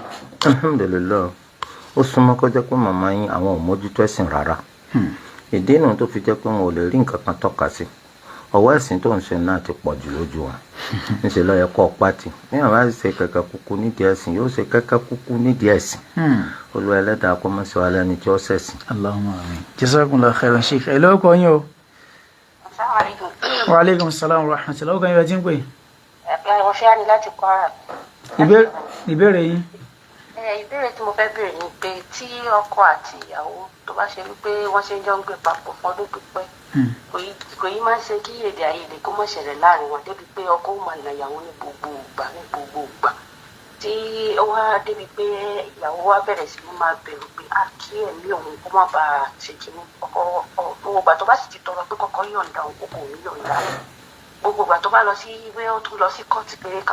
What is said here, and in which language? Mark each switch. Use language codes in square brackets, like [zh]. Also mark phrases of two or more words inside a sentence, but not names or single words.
[yo] alhamdulilayi ó súnmọ́ kó jẹ́ pé màmá yín àwọn ò mójútó ẹ̀sìn rárá ìdí nu tó fi jẹ́ pé wọn ò lè rí nǹkan kan tọ́ka sí ọwọ́ ẹ̀sìn tó ń ṣe náà ti pọ̀ jù lójú wọn níṣẹ́ ló yẹ kó pàtì ní àwọn àti ṣe kẹ̀kẹ́ kúkú nídìí ẹ̀sìn yóò ṣe kẹ̀kẹ́ kúkú nídìí ẹ̀sìn Olúwa ẹlẹ́dàá kó mọ́ sí wa lẹ́ni tí ó ṣẹ̀sìn. [ar] اللهم آمين. جزاكم الله خيرا شيخ. [yo] ẹ lọ́kọ̀ yín o. [ar] وعليكم السلام ورحمة الله وبركاته. [yo] Tí ń pè. Mo fẹ́ ní láti Kwara. Ìbéèrè yín. Ìbéèrè tí mo fẹ́ béèrè ni pé tí ọkọ àti ìyàwó tó bá ṣe wípé wọ́n ṣe ń jọ ń gbé papọ̀ fún ọdún pípẹ́ kò yí máa ń ṣe kí èdè àìyedè kó mọ̀ ṣẹlẹ̀ láàrin wọn débi pé ọkọ ó máa nà ìyàwó ní gbogbo ìgbà tí ó wá débi pé ìyàwó wa bẹ̀rẹ̀ sí ní máa bẹ̀rù pé kí ẹ̀mí òun kó má bàa ṣe kíní gbogbo ìgbà tó bá sì ti tọrọ pé kọ́kọ́ yọ̀ǹda òun kò ní yọ̀ǹda gbogbo ìgbà tó bá lọ sí ìwé ó tún lọ sí kóòtù pé